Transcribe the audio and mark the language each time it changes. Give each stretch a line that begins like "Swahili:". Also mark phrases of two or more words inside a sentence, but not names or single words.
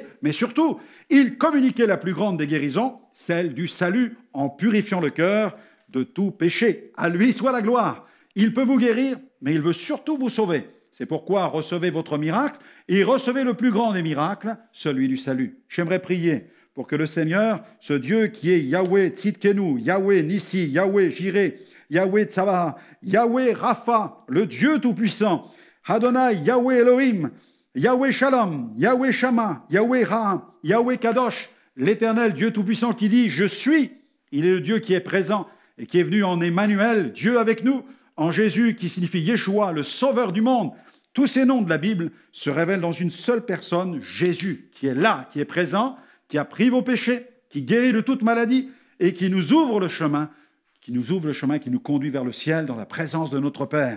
French: Mais surtout, il communiquait la plus grande des guérisons, celle du salut, en purifiant le cœur de tout péché. À lui soit la gloire. Il peut vous guérir, mais il veut surtout vous sauver. C'est pourquoi recevez votre miracle et recevez le plus grand des miracles, celui du salut. J'aimerais prier pour que le Seigneur, ce Dieu qui est Yahweh Tzidkenu, Yahweh Nissi, Yahweh Jireh, Yahweh Tsabaha, Yahweh Rapha, le Dieu Tout-Puissant, Adonai, Yahweh Elohim, Yahweh Shalom, Yahweh Shama, Yahweh Ra, Yahweh Kadosh, l'Éternel Dieu Tout-Puissant qui dit « Je suis ». Il est le Dieu qui est présent et qui est venu en Emmanuel, Dieu avec nous, en Jésus qui signifie Yeshua, le Sauveur du monde. Tous ces noms de la Bible se révèlent dans une seule personne, Jésus, qui est là, qui est présent, qui a pris vos péchés, qui guérit de toute maladie et qui nous ouvre le chemin, qui nous conduit vers le ciel dans la présence de notre Père.